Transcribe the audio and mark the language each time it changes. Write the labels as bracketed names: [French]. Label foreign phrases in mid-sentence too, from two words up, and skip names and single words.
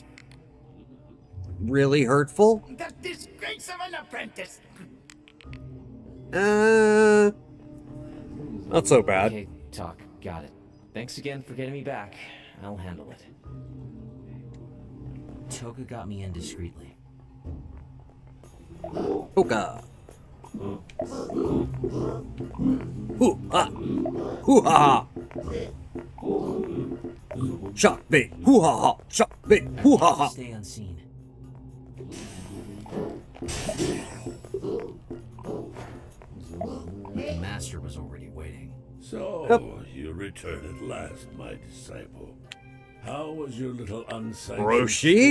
[English] Really hurtful. That disgrace of an apprentice. Not so bad. Okay, talk. Got it. Thanks again for getting me back. I'll handle it. Toga got me in discreetly. Hoka. Hoo ha. Hoo ha. Shock me. Hoo ha ha. Shock me. Hoo ha ha. Stay unseen. The master was already waiting. So, you return at last, my disciple. How was your little unsanctioned Roshi?